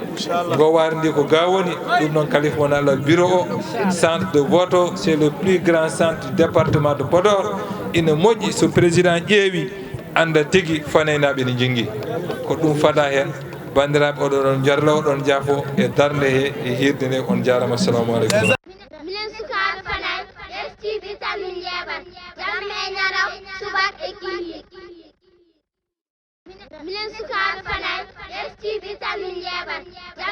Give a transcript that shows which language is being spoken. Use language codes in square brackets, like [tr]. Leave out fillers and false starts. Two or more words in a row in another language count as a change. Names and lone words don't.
[ff] ɗum noon kalif moon Allah bureau o [fr] centre de vote [ff] o [fr] c'est le plus grand centre du département de Podor [ff] ina moƴƴi so président ƴeewi anda tigui fanay naɓe ne jingui ko ɗum fada hen bandiraɓe oɗon jarlo oɗon jaafo e darde he e hirde nde on jarama [ar] assalamu aleykum [ff] minen sukaɓe fanay STV salmin yeɓan jamma e ñaraw subak e kihi minen sukaɓe fanay STV salmin yeɓan